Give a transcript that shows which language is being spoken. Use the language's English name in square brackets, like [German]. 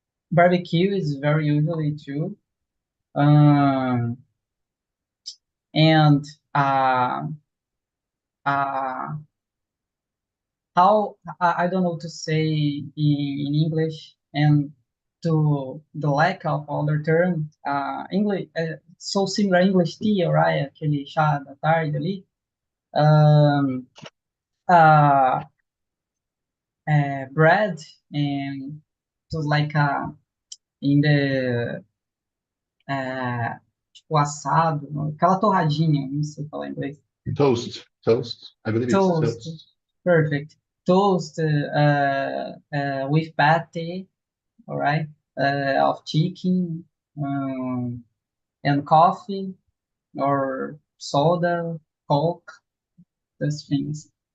[English] Barbecue is very usually too. And uh, how I don't know to say in English and to the lack of other term, English, so similar English tea, right? [Portuguese] Aquele chá da tarde ali. Uh, [English] Bread and to like in the [Portuguese] tipo assado, aquela torradinha, não sei falar em inglês. [English] Toast. I believe it's Toast, toast. perfect. Toast with pate, all right, of chicken and coffee or soda, Coke, those things.